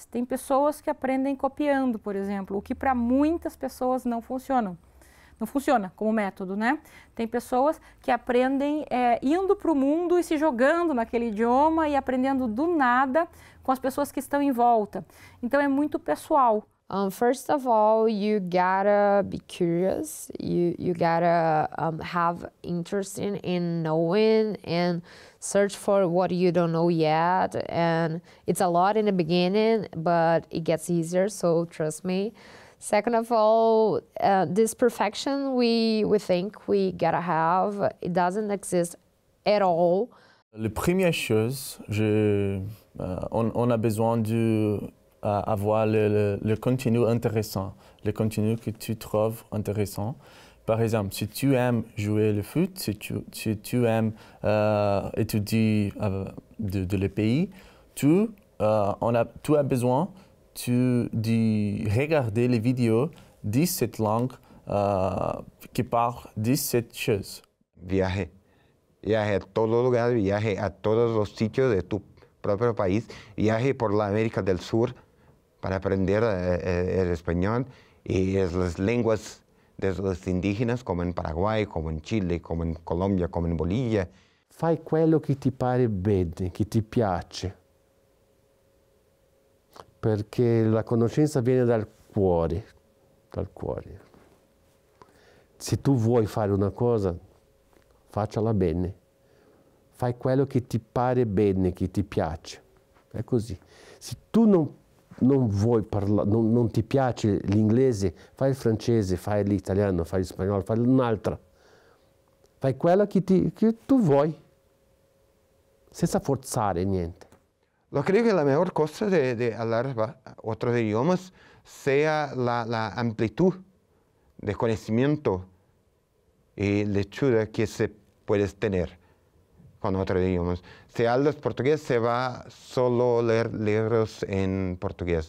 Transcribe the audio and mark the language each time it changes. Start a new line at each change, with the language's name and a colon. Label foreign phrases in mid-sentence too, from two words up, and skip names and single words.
Portuguese: Tem pessoas que aprendem copiando, por exemplo, o que para muitas pessoas não funciona. Não funciona como método, né? Tem pessoas que aprendem indo para o mundo e se jogando naquele idioma e aprendendo do nada com as pessoas que estão em volta. Então é muito pessoal.
English: First of all, you gotta be curious. You gotta have interest in knowing and search for what you don't know yet. And it's a lot in the beginning, but it gets easier, so trust me. Second of all, this perfection we think we gotta have, it doesn't exist at all.
French: La première chose, on a besoin de avoir le contenu intéressant, le contenu que tu trouves intéressant. Par exemple, si tu aimes jouer le foot, si tu aimes étudier de le pays, tu as besoin de regarder les vidéos de cette langue qui parle de cette chose.
Spanish: Viaje a todo lugar, viaje a todos los sitios de tu propio país, viaje por la América del Sur para aprender el español y las lenguas de los indígenas, como en Paraguay, como en Chile, como en Colombia, como en Bolivia.
Italian: Fai quello che ti pare bene, che ti piace, perché la conoscenza viene dal cuore, dal cuore. Se tu vuoi fare una cosa, faccela bene. Fai quello che ti pare bene, che ti piace. È così. Se tu non vuoi parlare, non ti piace l'inglese, fai il francese, fai l'italiano, fai lo spagnolo, fai un'altra. Fai quella che tu vuoi, senza forzare niente.
Spanish: Yo creo que la mejor cosa de hablar otros idiomas sea la amplitud de conocimiento y lectura que se puede tener con otros idiomas. Si hablas portugués, se va solo a leer libros en portugués.